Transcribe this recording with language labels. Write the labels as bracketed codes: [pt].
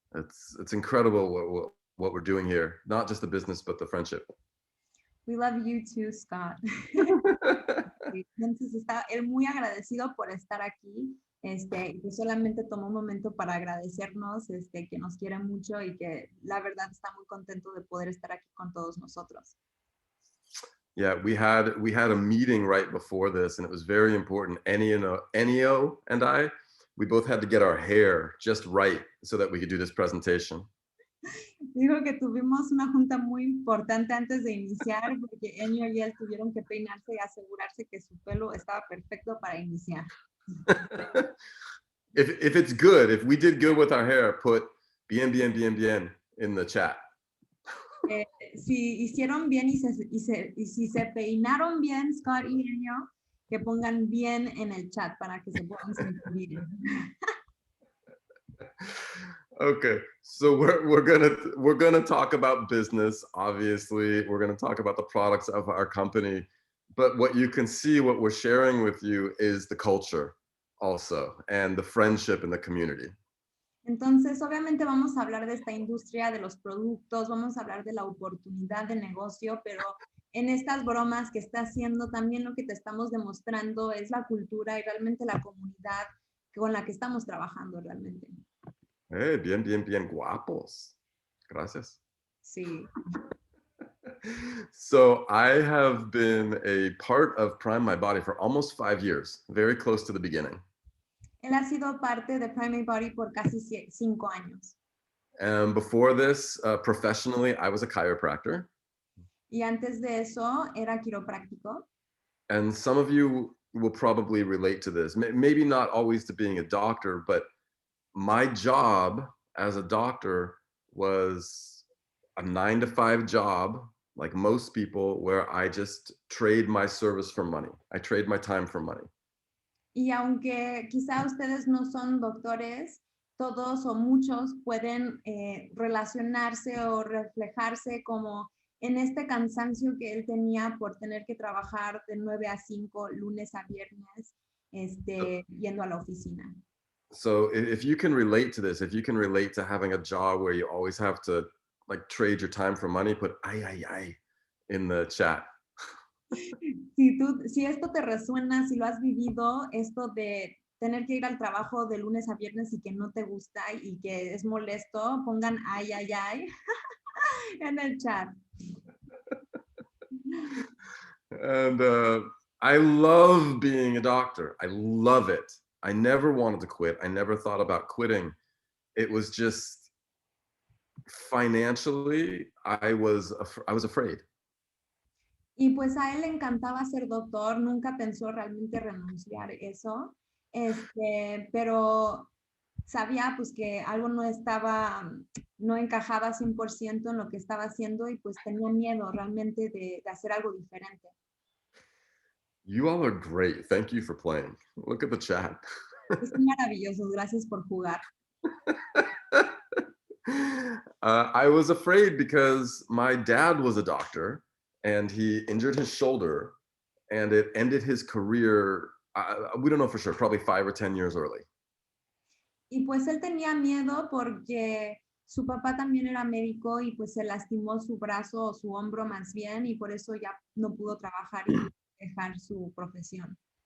[en] It's incredible what we're doing here. Not just the business, but the friendship. We love you too, Scott. [es] Entonces está él muy agradecido por estar aquí. Que solamente tomó un momento para agradecernos, que nos quiere mucho y que la verdad está muy contento de poder estar aquí con todos nosotros. [en] Yeah, we had a meeting right before this, and it was very important. Enio and I, we both had to get our hair just right so that we could do this presentation. [es] Dijo que tuvimos una junta muy importante antes de iniciar porque Enio y él tuvieron que peinarse y asegurarse que su pelo estaba perfecto para iniciar. [en] If it's good, if we did good with our hair, put bien in the chat. [es] Si hicieron bien y si se peinaron bien, Scott y Enio, que pongan bien en el chat para que se puedan sentir bien. [en] Okay, so we're gonna talk about business. Obviously, we're gonna talk about the products of our company, but what you can see, what we're sharing with you, is the culture also, and the friendship in the community. [es] Entonces, obviamente vamos a hablar de esta industria, de los productos, vamos a hablar de la oportunidad de negocio, pero en estas bromas que está haciendo, también lo que te estamos demostrando es la cultura y realmente la comunidad con la que estamos trabajando realmente. Hey, bien guapos. Gracias. Sí. [en] So I have been a part of Prime My Body for almost 5 years, very close to the beginning. [es] Él ha sido parte de Prime My Body por casi 5 años. [en] And before this, professionally, I was a chiropractor. [es] Y antes de eso, era quiropráctico. [en] And some of you will probably relate to this. Maybe not always to being a doctor, but my job as a doctor was a 9-to-5 job, like most people, where I just trade my service for money. I trade my time for money. [es] Y aunque quizá ustedes no son doctores, todos o muchos pueden relacionarse o reflejarse como en este cansancio que él tenía por tener que trabajar de 9 a 5, lunes a viernes, yendo a la oficina. [en] So if you can relate to this, if you can relate to having a job where you always have to like trade your time for money, put ay in the chat. [es] Si esto te resuena, si lo has vivido, esto de tener que ir al trabajo de lunes a viernes y que no te gusta y que es molesto, pongan ay en el chat. [en] And I love being a doctor. I love it. I never wanted to quit. I never thought about quitting. It was just financially, I was afraid. [es] Y pues a él le encantaba ser doctor, nunca pensó realmente renunciar eso, pero sabía pues que algo no encajaba 100% en lo que estaba haciendo y pues tenía miedo realmente de hacer algo diferente. [en] You all are great. Thank you for playing. Look at the chat. [es] Es maravilloso, gracias por jugar. [en] I was afraid because my dad was a doctor and he injured his shoulder and it ended his career. We don't know for sure, probably 5 or 10 years early. [es] Y pues él tenía miedo porque su papá también era médico y pues se lastimó su brazo o su hombro más bien y por eso ya no pudo trabajar y dejar su profesión.